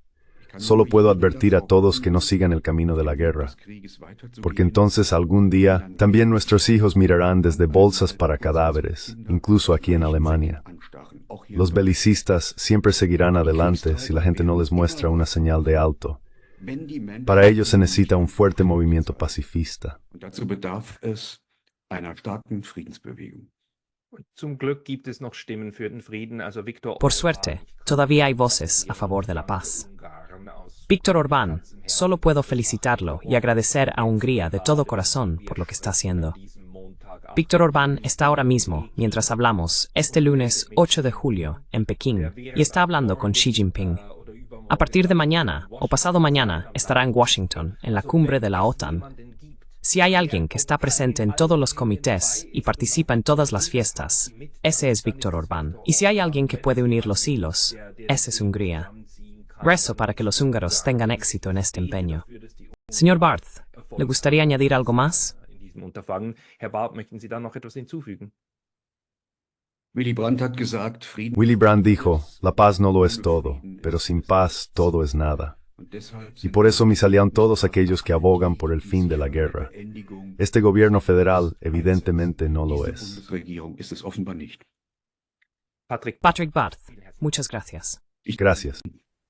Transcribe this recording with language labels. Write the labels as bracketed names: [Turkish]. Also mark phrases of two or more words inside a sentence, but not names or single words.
[Spanish] Solo puedo advertir a todos que no sigan el camino de la guerra, porque entonces algún día también nuestros hijos mirarán desde bolsas para cadáveres, incluso aquí en Alemania. Los belicistas siempre seguirán adelante si la gente no les muestra una señal de alto. Para ello se necesita un fuerte movimiento pacifista. [German] dazu bedarf es einer starken Friedensbewegung. Zum Glück gibt es noch Stimmen für den Frieden, also Viktor [Spanish] Por suerte, todavía hay voces a favor de la paz. Víctor Orbán, solo puedo felicitarlo y agradecer a Hungría de todo corazón por lo que está haciendo. Víctor Orbán está ahora mismo, mientras hablamos, este lunes 8 de julio, en Pekín, y está hablando con Xi Jinping. A partir de mañana, o pasado mañana, estará en Washington, en la cumbre de la OTAN. Si hay alguien que está presente en todos los comités y participa en todas las fiestas, ese es Víctor Orbán. Y si hay alguien que puede unir los hilos, ese es Hungría. Rezo para que los húngaros tengan éxito en este empeño. Señor Barth, ¿le gustaría añadir algo más? [German] in diesem Unterfangen. Herr Barb, möchten Sie da noch etwas hinzufügen? Willy Brandt hat gesagt, Frieden [Spanish] Willy Brandt dijo, la paz no lo es todo, pero sin paz todo es nada. [German] und deshalb [Spanish] Y por eso me salían todos aquellos que abogan por el fin de la guerra. Este gobierno federal evidentemente no lo es. [German] Bundesregierung ist es offenbar nicht. [Spanish] Patrick, Patrick Barth, muchas gracias. Gracias.